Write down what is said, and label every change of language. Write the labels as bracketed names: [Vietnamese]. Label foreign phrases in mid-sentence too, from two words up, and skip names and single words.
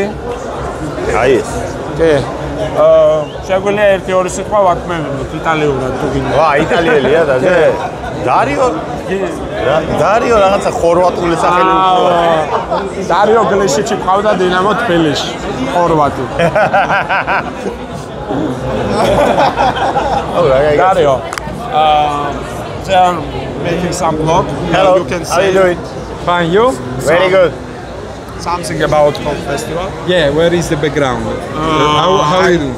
[Georgian] აი ეს. კი. შეგვიძლია 1-2 სიტყვა ვათქმევინოთ იტალიურად თუ გინდა. ვა, იტალიელია და ზე. დარიო რაღაცა ხორვატული სახელი უფრო. დარიო გლეშიჩი ყავდა დინამო თბილისში, ხორვატი. [English] Dario, they are making some vlog. Hello, You can how are you see. doing? Fine, you? Very good. Something about Pop Festival. Yeah, where is the background? How are you doing?